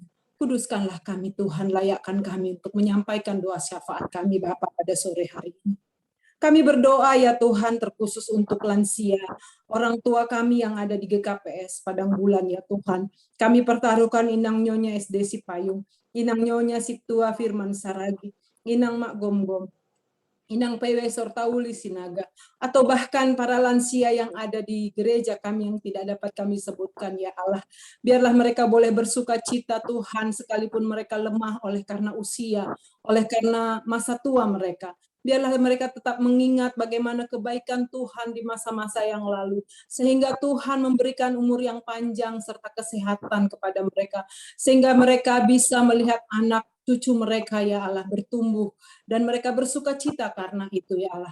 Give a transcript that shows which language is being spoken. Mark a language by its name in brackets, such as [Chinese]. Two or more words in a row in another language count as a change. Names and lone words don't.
[Indonesian] Kuduskanlah kami Tuhan, layakkan kami untuk menyampaikan doa syafaat kami Bapa pada sore hari ini. Kami berdoa ya Tuhan terkhusus untuk lansia, orang tua kami yang ada di GKPS Padang Bulan ya Tuhan. Kami pertaruhkan Inang Nyonya SD Sipayung, Inang Nyonya Siptua Firman Saragi, Inang Mak Gomgom, Inang PW Sortauli Sinaga, atau bahkan para lansia yang ada di gereja kami yang tidak dapat kami sebutkan ya Allah. Biarlah mereka boleh bersuka cita Tuhan, sekalipun mereka lemah oleh karena usia, oleh karena masa tua mereka. Biarlah mereka tetap mengingat bagaimana kebaikan Tuhan di masa-masa yang lalu, sehingga Tuhan memberikan umur yang panjang serta kesehatan kepada mereka, sehingga mereka bisa melihat anak cucu mereka ya Allah bertumbuh, dan mereka bersuka cita karena itu ya Allah.